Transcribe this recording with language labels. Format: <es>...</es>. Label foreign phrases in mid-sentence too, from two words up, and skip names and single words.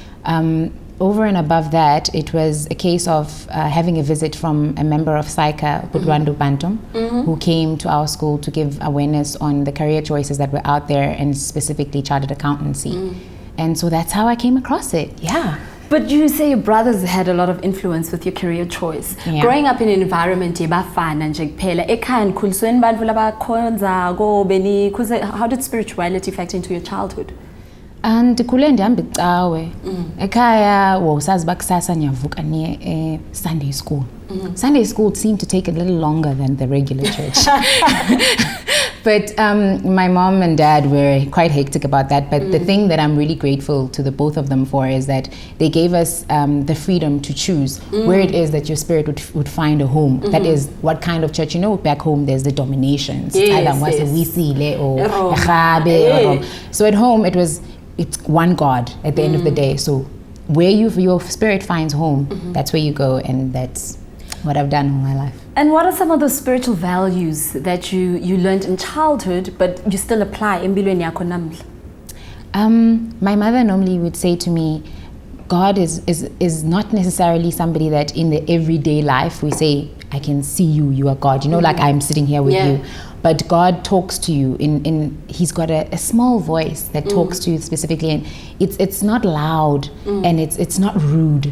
<en>Over and above that, it was a case of having a visit from a member of SAICA, Budwandu Bantum, who came to our school to give awareness on the career choices that were out there, and specifically chartered accountancy. And so that's how I came across it, But you say your brothers had a lot of influence with your career choice. Yeah. Growing up in an environment</en> <ss>yebafana nje kuphela, ekhaya nikhulisweni bantfu labakhonzako benikhuze,</ss> <en>how did spirituality factor into your childhood?</en> <xh>Ndikhule ndihamba icawe.</xh> <ss>Ekhaya sazi bakusasa niyavuka niye</ss> <en>Sunday school. Sunday school seemed to take a little longer than the regular church. But my mom and dad were quite hectic about that. But the thing that I'm really grateful to the both of them for is that they gave us the freedom to choose where it is that your spirit would find a home. That is what kind of church. Back home there's the dominations. So at home it's one God at the end of the day. So where your spirit finds home, that's where you go, and that's what I've done all my life. And what are some of the spiritual values that you learned in childhood but you still apply</en> <ss>empilweni yakho namhla?</ss> <en>My mother normally would say to me, God is not necessarily somebody that in the everyday life we say, I can see you, you are God, like I'm sitting here with you. But God talks to you he's got a small voice that talks to you specifically, and it's not loud and it's not rude.</en>